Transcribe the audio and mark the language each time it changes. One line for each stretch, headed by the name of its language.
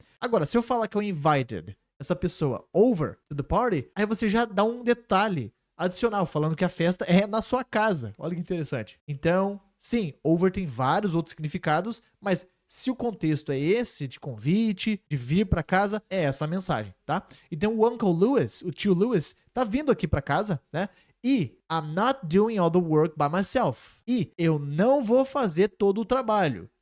Portuguese: Agora, se eu falar que eu invited essa pessoa
English: over to the party,
Portuguese: aí você já dá um detalhe adicional, falando que a festa é na sua casa. Olha que interessante. Então, sim, over tem vários outros significados, mas se o contexto é esse, de convite, de vir pra casa, é essa a mensagem, tá? Então o Uncle Lewis, o tio Lewis, tá vindo aqui pra casa, né?
English: E I'm not doing all the work by myself.
Portuguese: E eu não vou fazer todo o trabalho.